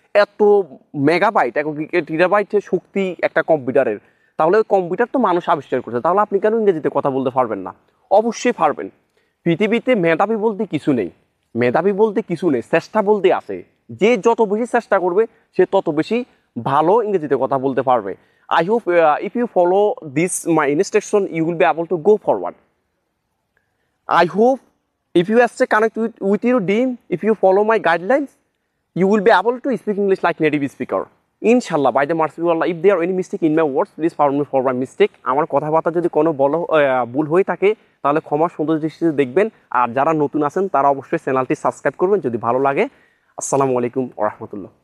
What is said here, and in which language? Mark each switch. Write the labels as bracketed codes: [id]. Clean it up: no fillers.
[bn] এত মেগাবাইট, 1 টিরাবাইটের শক্তি একটা কম্পিউটারের, তাহলে ওই কম্পিউটার তো মানুষ আবিষ্কার করছে, তাহলে আপনি কেন ইংরেজিতে কথা বলতে পারবেন না? অবশ্যই পারবেন। পৃথিবীতে মেধাবী বলতে কিছু নেই, চেষ্টা বলতে আছে। যে যত বেশি চেষ্টা করবে সে তত বেশি ভালো ইংরেজিতে কথা বলতে পারবে। [en] I hope if you follow this my instruction you will be able to go forward. I hope if you stay connect with your team, if you follow my guidelines, you will be able to speak English like native speaker. Inshallah, by the mercy of Allah, if there are any mistake in my words, please pardon me for my mistake. [bn] আমার কথাবার্তা যদি কোনো ভুল হয়ে থাকে তাহলে ক্ষমা সুন্দর দৃষ্টিতে দেখবেন। আর যারা নতুন আছেন তারা অবশ্যই চ্যানেলটি সাবস্ক্রাইব করবেন যদি ভালো লাগে। আসসালামু আলাইকুম ওয়া রাহমাতুল্লাহ।